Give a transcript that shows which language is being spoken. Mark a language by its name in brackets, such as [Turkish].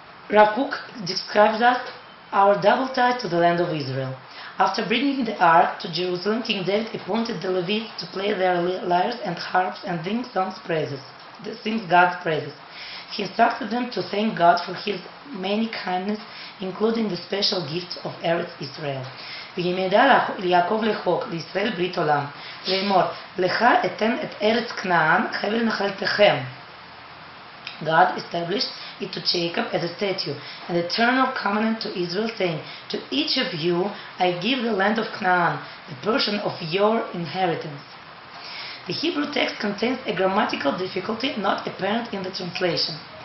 [English] Rav Kook describes us our double tie to the land of Israel. After bringing the ark to Jerusalem, King David appointed the Levites to play their lyres and harps and sing God's praises. He instructed them to thank God for His many kindness, including the special gift of Eretz Israel. [Hebrew] וימדה ליעקב לחוק, לישראל ברית עולם, לאמור, לך אתן את ארץ כנען, חבל נחלתכם. [English] God established it to Jacob as a statute, an eternal covenant to Israel, saying, to each of you I give the land of Canaan, the portion of your inheritance. The Hebrew text contains a grammatical difficulty not apparent in the translation.